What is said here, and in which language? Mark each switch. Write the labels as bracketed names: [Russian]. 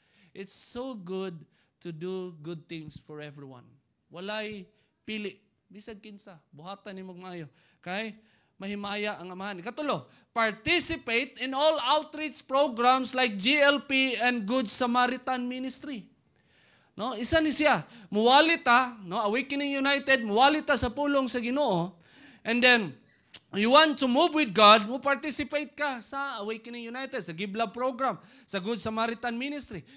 [English] It's so good to do good things for everyone. [Cebuano] Walay pili. Bisag kinsa, buhatan ni magmaayo. Kay mahimaya ang amahan. [English] Katulo, participate in all outreach programs like GLP and Good Samaritan Ministry. [Cebuano] No, isa ni siya. Muwali ta, no, Awakening United, muwali ta sa pulong sa Ginoo. [English] And then you want to move with God, [Cebuano] mo participate ka sa [English] Awakening United, sa Give Love program, sa Good Samaritan Ministry.